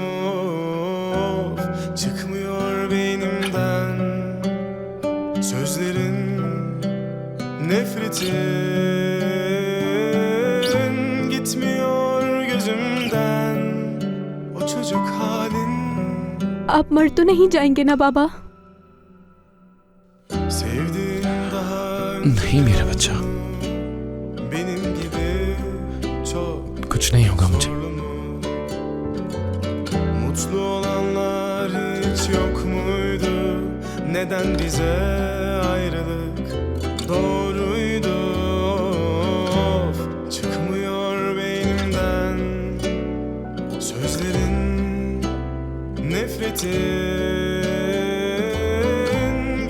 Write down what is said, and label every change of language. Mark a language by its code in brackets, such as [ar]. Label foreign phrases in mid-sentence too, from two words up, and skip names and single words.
[tr] Of, çıkmıyor beynimden sözlerin, nefretin. Gitmiyor gözümden o çocuk halin. [hi] आप मर तो नहीं जाएंगे ना बाबा? [tr] Sevdiğin daha [hi] नहीं मेरा बच्चा, [tr] benim gibi çok [hi] कुछ नहीं होगा मुझे। [tr] zorlu mu? Mutlu olanlar hiç yok muydu? Neden bize ayrılık doğruydu? Of, çıkmıyor beynimden sözlerin, nefretin.